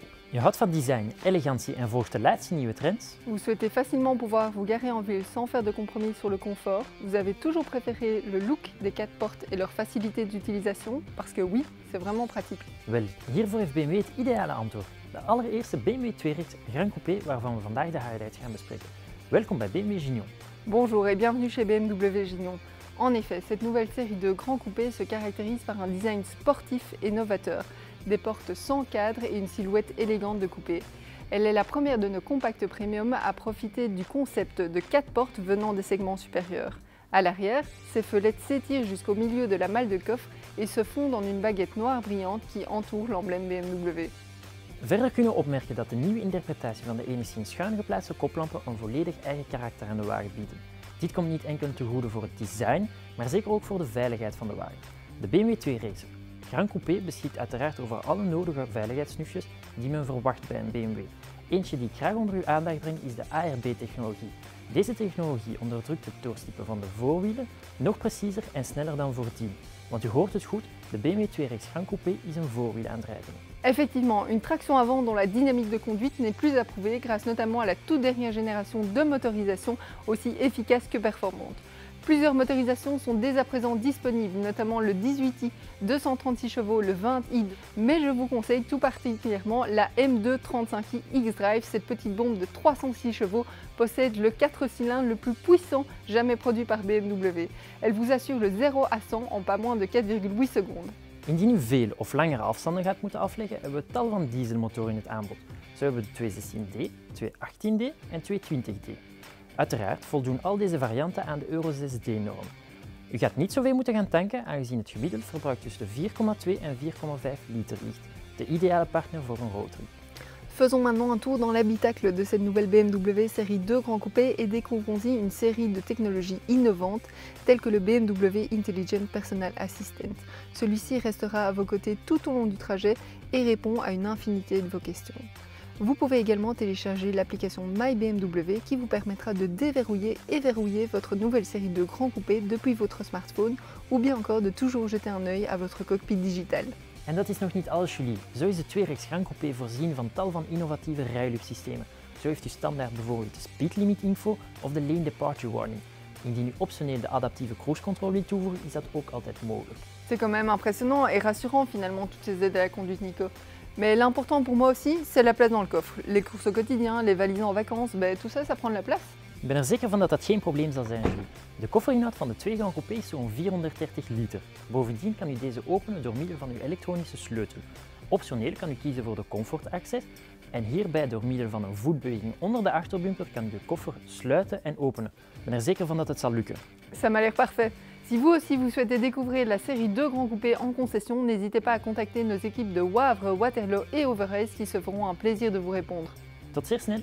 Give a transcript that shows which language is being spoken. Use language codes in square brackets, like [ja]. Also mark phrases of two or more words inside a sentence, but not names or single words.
[nl] Je houdt van design, elegantie en volgt de laatste nieuwe trends? [fr] Vous souhaitez facilement pouvoir vous garer en ville sans faire de compromis sur le confort. Vous avez toujours préféré le look des 4 portes et leur facilité d'utilisation, parce que oui, c'est vraiment pratique. [nl] Wel, hiervoor heeft BMW het ideale antwoord. De allereerste BMW 2-reeks Grand Coupé waarvan we vandaag de highlights gaan bespreken. Welkom bij BMW Gignon. [fr] Bonjour et bienvenue chez BMW Gignon. En effet, cette nouvelle série de grands coupés se caractérise par un design sportif et novateur, des portes sans cadre et une silhouette élégante de coupé. Elle est la première de nos compacts premium à profiter du concept de 4 portes venant des segments supérieurs. À l'arrière, ces fenêtres s'étirent jusqu'au milieu de la malle de coffre et se fondent en une baguette noire brillante qui entoure l'emblème BMW. [nl] Verder kunnen we opmerken dat de nieuwe interpretatie van de enigszins schuin geplaatste koplampen een volledig eigen karakter aan de wagen bieden. Dit komt niet enkel ten goede voor het design, maar zeker ook voor de veiligheid van de wagen. De BMW 2-reeks Grand Coupé beschikt uiteraard over alle nodige veiligheidssnufjes die men verwacht bij een BMW. Eentje die ik graag onder uw aandacht breng is de ARB-technologie. Deze technologie onderdrukt het doorstippen van de voorwielen nog preciezer en sneller dan voordien. Want u hoort het goed, de BMW 2-reeks Grand Coupé is een voorwielaandrijving. [fr] Effectivement, une traction avant dont la dynamique de conduite n'est plus approuvée grâce notamment à la toute dernière génération de motorisation aussi efficace que performante. Plusieurs motorisations sont dès à présent disponibles, notamment le 18i 236 chevaux, le 20i, mais je vous conseille tout particulièrement la M235i X-Drive. Cette petite bombe de 306 chevaux possède le 4 cylindres le plus puissant jamais produit par BMW. Elle vous assure le 0 à 100 en pas moins de 4,8 secondes. [nl] Indien u veel of langere afstanden gaat moeten afleggen, hebben we tal van dieselmotoren in het aanbod. Zo hebben we de 216D, 218D en 220D. Uiteraard voldoen al deze varianten aan de Euro 6D-norm. U gaat niet zoveel moeten gaan tanken, aangezien het gemiddeld verbruik tussen de 4,2 en 4,5 liter ligt. De ideale partner voor een roadtrip. [fr] Faisons maintenant un tour dans l'habitacle de cette nouvelle BMW série 2 Grand Coupé et découvrons-y une série de technologies innovantes telles que le BMW Intelligent Personal Assistant. Celui-ci restera à vos côtés tout au long du trajet et répond à une infinité de vos questions. Vous pouvez également télécharger l'application MyBMW qui vous permettra de déverrouiller et verrouiller votre nouvelle série de Grand Coupé depuis votre smartphone ou bien encore de toujours jeter un œil à votre cockpit digital. [nl] En dat is nog niet alles, Julie. Zo is de 2-reeks Grand Coupé voorzien van tal van innovatieve rijluchtsystemen. Zo heeft u standaard bijvoorbeeld de [en] speed limit info [nl] of de [en] lane departure warning. [nl] Indien u optioneel de adaptieve [en] cruise control [nl] wilt toevoegen, is dat ook altijd mogelijk. [fr] C'est quand même impressionnant et rassurant finalement toutes ces aides à la conduite, Nico. Mais l'important pour moi aussi, c'est la place dans le coffre. Les courses au quotidien, les valises en vacances, tout ça, ça prend de la place. [nl] Ik ben er zeker van dat dat geen probleem zal zijn, Julie. De kofferinhoud van de 2 Grand Coupé is zo'n 430 liter. Bovendien kan u deze openen door middel van uw elektronische sleutel. Optioneel kan u kiezen voor de Comfort Access en hierbij door middel van een voetbeweging onder de achterbumper kan u de koffer sluiten en openen. Ik ben er zeker van dat het zal lukken. [fr] Ça m'a l'air parfait. Si vous aussi vous souhaitez découvrir la série 2 Grand Coupé en concession, n'hésitez pas à contacter nos équipes de Wavre, Waterloo et Overijs qui se feront un plaisir de vous répondre. [nl] Tot zeer snel!